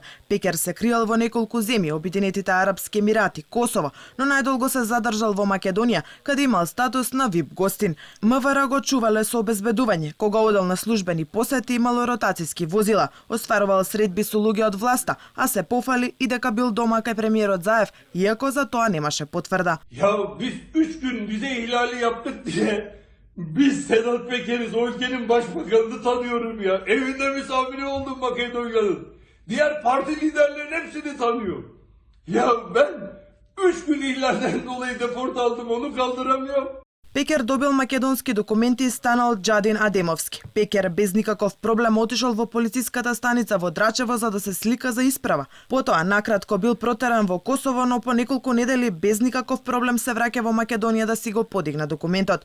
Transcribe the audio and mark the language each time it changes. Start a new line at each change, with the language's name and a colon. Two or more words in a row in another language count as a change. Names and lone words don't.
Macedonian: Пекер се криел во неколку земји, Обединетите арапски емирати, Косово, но најдолго се задржал во Македонија, каде имал статус на ВИП гостин. МВР го чувале со обезбедување, кога одел на службени посети имало ротацијски возила, остварувал средби со луѓе од власта, а се пофали и дека бил дома кај премиерот Заев, иако за тоа немаше потврда.
Turkish: Biz 3 gün bize ihlali yaptık diye biz Sedat Peker'iz, o ülkenin başbakanını tanıyorum ya. Evinde misafiri oldum Makedonya'nın. Diğer parti liderlerin hepsini tanıyor. Ya ben 3 gün ihlalden dolayı deport aldım, onu kaldıramıyorum.
Macedonian: Пекер добил македонски документи и станал Джадин Адемовски. Пекер без никаков проблем отишол во полициската станица во Драчево за да се слика за исправа. Потоа накратко бил протеран во Косово, но по неколку недели без никаков проблем се враќа во Македонија да си го подигна документот.